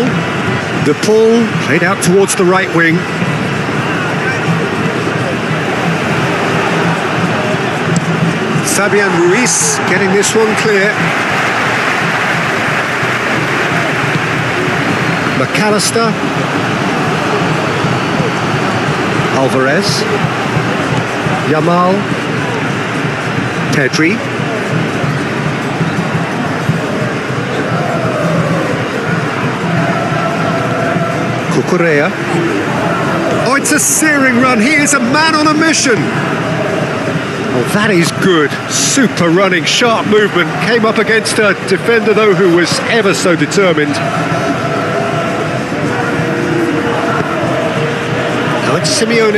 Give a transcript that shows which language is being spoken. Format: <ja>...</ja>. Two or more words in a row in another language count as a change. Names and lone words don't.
<en>De Paul played out towards the right wing. Fabian Ruiz getting this one clear. McAllister. Alvarez. Yamal. Pedri. Cucurella. Oh, it's a searing run. He is a man on a mission. Oh, that is good. Super running, sharp movement. Came up against a defender, though, who was ever so determined. Now it's Simeone.</en>